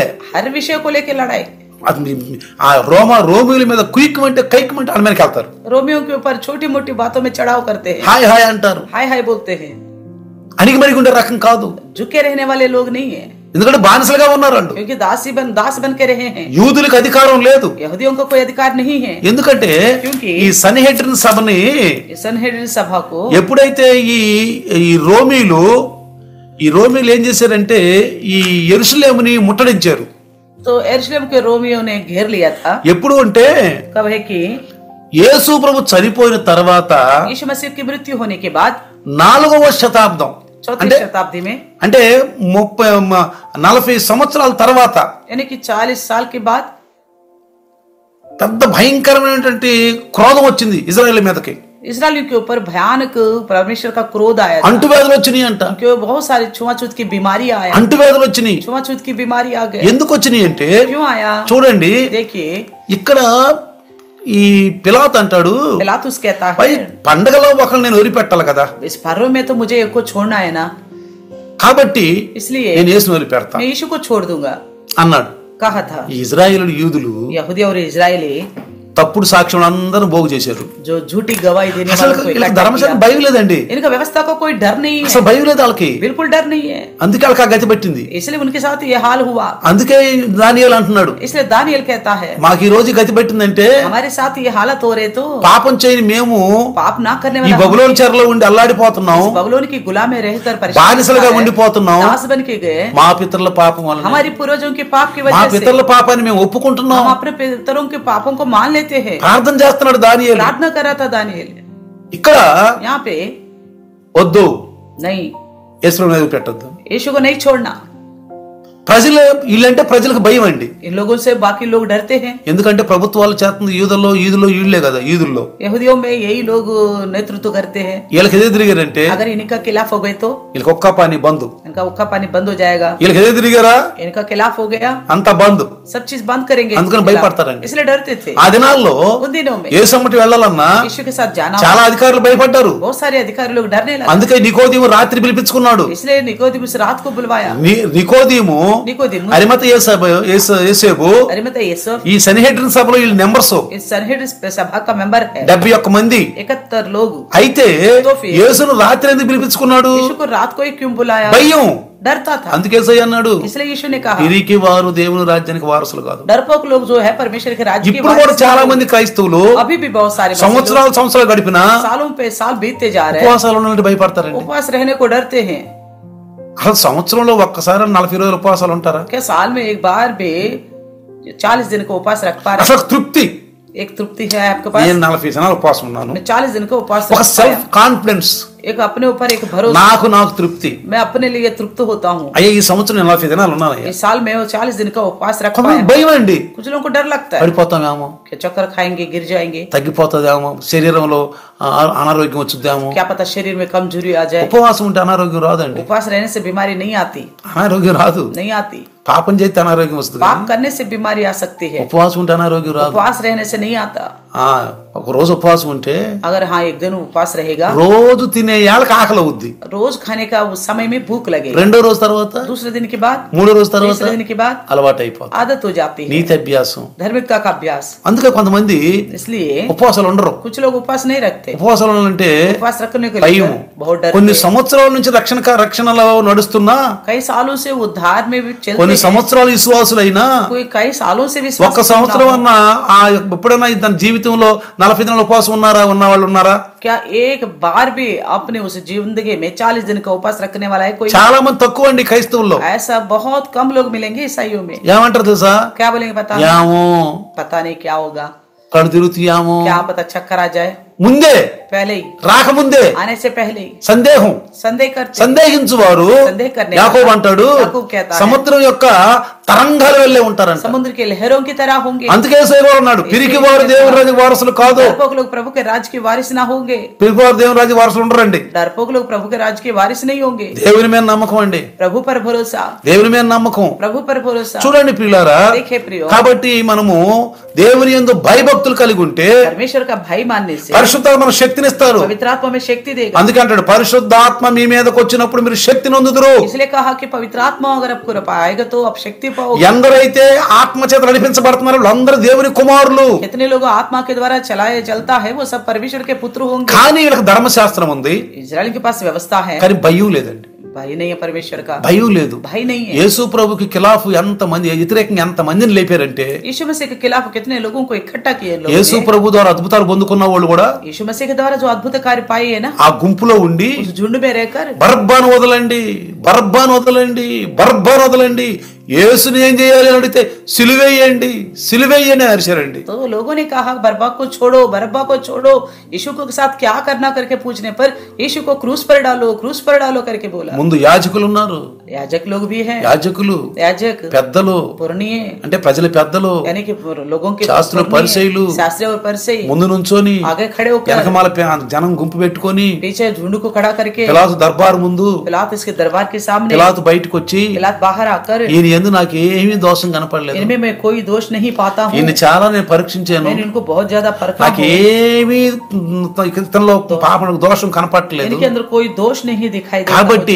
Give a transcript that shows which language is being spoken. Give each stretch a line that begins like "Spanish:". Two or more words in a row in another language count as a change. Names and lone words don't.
Hindi: हर विषय को लेकर लड़ाई.
Telugu: అది ఆ రోమిల మీద కుయిక్మంటే కైక్మంటే వాళ్ళ మీదకి వెళ్తారు.
Hindi: रोमियो के ऊपर छोटी मोटी बातों में चढ़ाव करते हैं,
Telugu: హాయ్ హాయ్ అంటారు.
Hindi: हाय हाय बोलते हैं.
Telugu: అణిగి మరిగి ఉండే రకం కాదు,
Hindi: झुके रहने वाले लोग नहीं है,
Telugu: ఎందుకంటే బానిసలుగా ఉన్నారు వాళ్ళు.
Hindi: क्योंकि दास बन के रहे हैं.
Telugu: యూదులకు అధికారం లేదు.
Hindi: यहूदियों को कोई अधिकार नहीं है,
Telugu: ఎందుకంటే
Hindi: क्योंकि
Telugu: ఈ సన్హెడ్రిన్ సభని
Hindi: सनहेड्रिन सभा को
Telugu: ఎప్పుడైతే ఈ రోమీలు ఏం చేశారంటే ఈ యెరూషలేముని ముట్టడించారు.
Hindi: तो यरूशलेम के रोमियो ने घेर लिया था.
Telugu: ఎప్పుడు అంటే
Hindi: कब है कि
Telugu: యేసు ప్రభు చనిపోయిన తర్వాత
Hindi: यीशु मसीह की मृत्यु होने के बाद
Telugu: 4వ శతాబ్దం,
Hindi: चौथी शताब्दी में,
Telugu: అంటే 40 సంవత్సరాల తర్వాత
Hindi: यानी कि 40 साल के बाद
Telugu: పెద్ద భయంకరమైనటువంటి క్రోధం వచ్చింది ఇజ్రాయెల్ మీదకి.
Hindi: इजरायलियों के ऊपर भयानक परमेश्वर का क्रोध आया था.
Telugu: అంటువ్యాధులు వచ్చినాయి అంట.
Hindi: क्यों बहुत सारी छुआछूत की बीमारी आया.
Telugu: అంటువ్యాధులు వచ్చినాయి.
Hindi: छुआछूत की बीमारी आ गई.
Telugu: ఎందుకు వచ్చినాయి అంటే
Hindi: क्यों आया?
Telugu: చూడండి,
Hindi: देखिए,
Telugu: ఇక్కడ ఈ పిలాతు అంటాడు,
Hindi: पिलातुस कहता
Telugu: పై
Hindi: है,
Telugu: పండగలో ఒకరు నేను వదిలిపెట్టాలి కదా,
Hindi: इस पर्व में तो मुझे एक को छोड़ना है ना,
Telugu: కాబట్టి
Hindi: इसलिए
Telugu: నేను యేసుని వదిలిపెడతా
Hindi: मैं यीशु को छोड़ दूंगा,
Telugu: అన్నాడు.
Hindi: कहा था.
Telugu: ఈ ఇజ్రాయేలు యూదులు
Hindi: यहूदी और इजरायली
Telugu: తప్పుడు సాక్ష్యం అందరూ పోగు చేశారు.
Hindi: जो झूठी गवाही देने
Telugu: అసలు
Hindi: वालों को
Telugu: వీళ్ళకి
Hindi: इकट्ठा
Telugu: ధర్మశాస్త్రం
Hindi: किया.
Telugu: భయం లేదండి.
Hindi: इनका व्यवस्था को कोई डर नहीं
Telugu: అసలు
Hindi: है,
Telugu: భయం లేదు వాళ్ళకి.
Hindi: बिल्कुल डर नहीं है.
Telugu: అందుకే వాళ్ళకి ఆ గతి పట్టింది.
Hindi: इसलिए उनके साथ ये हाल हुआ.
Telugu: అందుకే దానియేలు అంటున్నాడు,
Hindi: इसलिए दानिయేल कहता है,
Telugu: మాకు ఈ రోజు గతి పట్టిందంటే
Hindi: हमारे साथ ये हालत हो रहे तो
Telugu: పాపం చేయని మేము
Hindi: पाप ना करने
Telugu: ఈ
Hindi: वाला
Telugu: బబులోను చెరలో ఉండి అల్లాడిపోతున్నాం,
Hindi: बबुलोन की गुलाम में रहकर
Telugu: బానిసలుగా ఉండిపోతున్నాం.
Hindi: दास बन के गए.
Telugu: మా పితరుల పాపం వలన,
Hindi: हमारी पूर्वजों के पाप की
Telugu: మా
Hindi: वजह से
Telugu: పితరుల పాపాన్ని మేము ఒప్పుకుంటున్నాం.
Hindi: हम अपने पितरों के पापों को मान लेते हैं.
Telugu: ప్రార్థన చేస్తున్నాడు దానియేలు.
Hindi: प्रार्थना कर रहा था दानिయేल.
Telugu: ఇక్కడ
Hindi: यहाँ पे
Telugu: వద్దు,
Hindi: नहीं,
Telugu: యేసు మీద పెట్టొద్దు.
Hindi: यीशु को नहीं छोड़ना.
Telugu: ప్రజలు వీళ్ళంటే ప్రజలకు భయం అండి.
Hindi: इन लोगों से बाकी लोग डरते हैं,
Telugu: ఎందుకంటే ప్రభుత్వాలు చేస్తుంది ఈదుల్లో వీళ్ళే కదా, ఈదుల్లో
Hindi: यहूदियों में यही लोग नेतृत्व करते हैं.
Telugu: వీళ్ళకి ఎదురు తిరిగారంటే
Hindi: अगर इनका खिलाफ हो गए तो
Telugu: వీళ్ళకి ఒక్క పని బంధు.
Hindi: इनका उक्का पानी बंद हो जाएगा.
Telugu: వీళ్ళకి ఎదురు తిరిగారా
Hindi: इनका खिलाफ हो गया,
Telugu: అంత బంధు.
Hindi: सब चीज बंद करेंगे.
Telugu: అందుకని
Hindi: इसके खिलाफ.
Telugu: భయపడతారండి.
Hindi: इसलिए डरते थे.
Telugu: ఆ దినాల్లో
Hindi: उन दिनों में
Telugu: యేసమ్మటి వెళ్ళాలన్నా
Hindi: यीशु के साथ जाना,
Telugu: చాలా అధికారులు భయపడ్డారు.
Hindi: बहुत सारे अधिकारी लोग डरने लगे.
Telugu: అందుకే నికోదీము రాత్రి పిలిపించుకున్నాడు.
Hindi: इसलिए निकोदेमुस रात को बुलवाया.
Telugu: నికోదీము
Hindi: निकोदेमुस
Telugu: అరిమత యేసేపు
Hindi: अरिमता यूसुफ
Telugu: ఈ సన్హెడ్రిన్ సభలో వీళ్ళు నెంబర్స్
Hindi: इस सनहेड्रिन सभा का मेंबर है.
Telugu: 71 మంది.
Hindi: 71 लोग.
Telugu: అయితే యేసును రాత్రి ఎందుకు పిలిపించుకున్నాడు?
Hindi: यीशु को रात को ही क्यों बुलाया?
Telugu: భయం.
Hindi: डरता था.
Telugu: అందుకే అన్నాడు,
Hindi: इसलिए यीशु ने कहा,
Telugu: పిరికి వారు దేవుని రాజ్యానికి వారసులు కాదు.
Hindi: डरपोक लोग जो है परमेश्वर के राज्य के
Telugu: ఇప్పుడు కూడా
Hindi: वारिस
Telugu: చాలా
Hindi: नहीं.
Telugu: మంది క్రైస్తవులు
Hindi: अभी भी बहुत सारे मसीही
Telugu: సంవత్సరాలు గడిపినా
Hindi: लोग सालों पे साल बीतते जा रहे हैं,
Telugu: ఉపవాసాలు ఉన్నట్టు భయపడతారండి.
Hindi: उपवास रहने को डरते हैं.
Telugu: అసలు సంవత్సరంలో ఒక్కసారి 40 రోజులు ఉపవాసాలు ఉంటారా?
Hindi: क्या साल में एक बार भी 40 दिन का उपवास रख पा रहे?
Telugu: అసలు తృప్తి.
Hindi: एक तृप्ति है आपके पास?
Telugu: నేను 40 దినాలు ఉపవాసం ఉన్నాను.
Hindi: मैं 40 दिन का उपवास
Telugu: ఒక
Hindi: रख
Telugu: సెల్ఫ్
Hindi: पाया.
Telugu: కాన్ఫిడెన్స్,
Hindi: एक अपने ऊपर एक भरोसा,
Telugu: నాకు తృప్తి.
Hindi: मैं अपने लिए तृप्त होता हूँ.
Telugu: అయ్యా ఈ సంవత్సరం 40 దినాలు ఉన్నాను.
Hindi: इस साल में वो 40 दिन का उपवास रख
Telugu: కొంతమంది
Hindi: पाया.
Telugu: భయం అండి,
Hindi: कुछ लोगों को डर लगता है
Telugu: పడిపోతామేమో,
Hindi: कि चक्कर खाएंगे गिर जाएंगे,
Telugu: తగ్గిపోతుందేమో, శరీరంలో అనారోగ్యం వచ్చుద్దేమో.
Hindi: क्या पता शरीर में कमजोरी आ जाए.
Telugu: ఉపవాసం ఉంటే అనారోగ్యం రాదండి.
Hindi: उपवास रहने से बीमारी नहीं आती,
Telugu: అనారోగ్యం రాదు.
Hindi: नहीं आती.
Telugu: పాపం చేస్తే అనారోగ్యం వస్తుంది.
Hindi: पाप करने से बीमारी आ सकती है,
Telugu: ఉపవాసం ఉంటే అనారోగ్యం రాదు.
Hindi: उपवास रहने से नहीं आता.
Telugu: ఒక రోజు ఉపవాసం ఉంటే
Hindi: अगर हाँ एक दिन उपवास रहेगा,
Telugu: రోజు తినే తినే ఏళ్ళకి ఆకలి అవుద్ది,
Hindi: रोज खाने का उस समय में भूख लगे,
Telugu: రెండో రోజు తర్వాత,
Hindi: दूसरे दिन के बाद,
Telugu: మూడో రోజు తర్వాత
Hindi: तीसरे दिन के बाद
Telugu: అలవాటు అయిపోతుంది.
Hindi: आदत हो जाती है,
Telugu: నీతి అభ్యాసం.
Hindi: धार्मिकता का अभ्यास.
Telugu: అందుకే కొంతమంది
Hindi: इसलिए
Telugu: ఉపవాసాలు ఉండరు.
Hindi: कुछ लोग उपवास नहीं रखते.
Telugu: ఉపవాసాలు ఉండాలంటే
Hindi: उपवास रखने के
Telugu: భయం.
Hindi: लिए बहुत डर
Telugu: కొన్ని సంవత్సరాల నుంచి రక్షణలో నడుస్తున్నా,
Hindi: कई सालों से उद्धार में भी चलते
Telugu: కొన్ని
Hindi: हैं,
Telugu: సంవత్సరాలు విశ్వాసులైనా
Hindi: कोई कई सालों से
Telugu: ఒక్క
Hindi: विश्वास
Telugu: సంవత్సరం
Hindi: करता
Telugu: అన్నా ఎప్పుడైనా తన జీవితంలో 40 దినాల ఉపవాసం ఉన్న వాళ్ళు ఉన్నారా?
Hindi: हो. क्या एक बार भी अपने उस जिंदगी में 40 दिन का उपवास रखने वाला है कोई?
Telugu: చాలా మంది తక్కువ అండి క్రైస్తవుల్లో.
Hindi: ऐसा बहुत कम लोग मिलेंगे ईसाइयों में.
Telugu: ఏమంటారు తెలుసా?
Hindi: क्या बोलेंगे पता
Telugu: ఏమో
Hindi: पता नहीं क्या होगा,
Telugu: కళ్ళు తిరుగుతాయేమో,
Hindi: क्या पता चक्कर आ जाए,
Telugu: ముందే
Hindi: पहले ही
Telugu: రాకముందే
Hindi: आने से पहले ही
Telugu: సందేహం.
Hindi: संदेह करते,
Telugu: సందేహించువారు
Hindi: संदेह करने
Telugu: యాకోబు అంటాడు
Hindi: याकूब कहता है,
Telugu: సముద్రం యొక్క తరంగాలు వెళ్ళే ఉంటారంట.
Hindi: समुद्र के लहरों की तरह होंगे.
Telugu: అందుకే సేవలు అన్నాడు, పిరికి వారు దేవుని రాజ్య వారసులు కాదు.
Hindi: डरपोक लोग प्रभु के राज के वारिस ना होंगे.
Telugu: పిరికి వారు దేవుని రాజ్య వారసులు ఉండరండి.
Hindi: डरपोक लोग प्रभु के राज के वारिस नहीं होंगे.
Telugu: దేవుని మీద నమ్మకం అండి,
Hindi: प्रभु पर भरोसा,
Telugu: దేవుని మీద నమ్మకం.
Hindi: प्रभु पर भरोसा.
Telugu: చూడండి ప్రియులారా,
Hindi: देखे प्रियो,
Telugu: కాబట్టి మనము దేవుని యందు భయభక్తులు కలిగి ఉంటే
Hindi: परमेश्वर का भय मानने से
Telugu: పరిశుద్ధాత్మ మనకు శక్తినిస్తారు.
Hindi: पवित्र आत्मा में शक्ति देगा.
Telugu: అందుకే అంటాడు పరిశుద్ధాత్మ మీ మీదకి వచ్చినప్పుడు మీరు శక్తిని పొందుదురు.
Hindi: इसलिए कहा कि पवित्र आत्मा अगर आपको पाएगा तो आप शक्ति पाओगे.
Telugu: ఎందరైతే ఆత్మ చేత నడిపించబడుతున్నారో వాళ్ళందరూ దేవుని కుమారులు.
Hindi: कितने लोग आत्मा के द्वारा चलाया चलता है वो सब परमेश्वर के पुत्र होंगे.
Telugu: కానీ వీళ్ళకి ధర్మశాస్త్రం ఉంది,
Hindi: इजराइल के पास व्यवस्था है,
Telugu: కానీ భయం లేదండి.
Hindi: भय नहीं है परमेश्वर का,
Telugu: భయం లేదు.
Hindi: भय नहीं है.
Telugu: యేసు ప్రభుకి ఖిలాఫ్ ఎంత మంది వ్యతిరేకంగా ఎంత మందిని లేపారంటే,
Hindi: यीशु मसीह के खिलाफ कितने लोगों को इकट्ठा किए लोगों
Telugu: యేసు
Hindi: ने.
Telugu: ప్రభు ద్వారా అద్భుతాలు పొందుకున్న వాళ్ళు కూడా
Hindi: यीशु मसीह के द्वारा जो अद्भुत कार्य पाए है ना,
Telugu: ఆ గుంపులో ఉండి
Hindi: उस झुंड में रहकर
Telugu: బరబ్బాను వదలండి, బరబ్బాను వదలండి, బరబ్బాను వదలండి, యేసుని ఏం చేయాలి అని అడిగితే సిలువేయండి, సిలువేయండి అని అరిచారండి.
Hindi: तो लोगों ने कहा बरब्बा को छोड़ो, बरब्बा को छोड़ो. यीशु के साथ क्या करना करके पूछने पर यीशु को क्रूस पर डालो, क्रूस पर डालो करके बोला.
Telugu: ముందు యాజకులు ఉన్నారు,
Hindi: याजक लोग भी हैं,
Telugu: యాజకులు
Hindi: याजक
Telugu: పెద్దలు
Hindi: पुरनिये
Telugu: అంటే ప్రజల పెద్దలు,
Hindi: यानी कि लोगों के
Telugu: శాస్త్రులు పరిసయ్యులు
Hindi: शास्त्री और परिसई
Telugu: ముందు నుంచోని
Hindi: आगे खड़े होकर
Telugu: వెనకమాల జనం గుంపు పెట్టుకొని
Hindi: पीछे झुंड को खड़ा करके
Telugu: పిలాతు దర్బారు ముందు,
Hindi: पिलात इसके दरबार के सामने,
Telugu: పిలాతు బయటకు వచ్చి
Hindi: पिलात बाहर आकर
Telugu: ఈయన యందు నాకు ఏమీ దోషం కనపడలేదు,
Hindi: इनमें मैं कोई दोष नहीं पाता हूँ,
Telugu: ఈయన చాలా నేను పరీక్షించాను,
Hindi: मैंने इनको बहुत ज्यादा परखा
Telugu: నాకు
Hindi: हूँ,
Telugu: ఏమీ ఇతనిలో పాపం దోషం కనపడలేదు,
Hindi: इनके अंदर कोई दोष नहीं दिखाई देता
Telugu: కాబట్టి